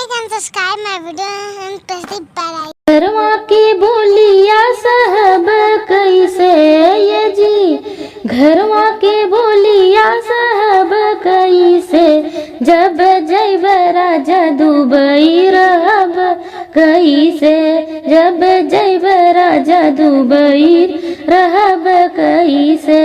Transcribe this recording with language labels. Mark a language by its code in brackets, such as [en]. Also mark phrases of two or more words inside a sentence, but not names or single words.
[en] subscribe my video and press the bell icon. [bho] घरवा की बोलिया साहब कैसे ये जी, घरवा के बोलिया साहब कैसे, जब जैब राजा दुबई रहब कैसे, जब जैब राजा दुबई रहब कैसे।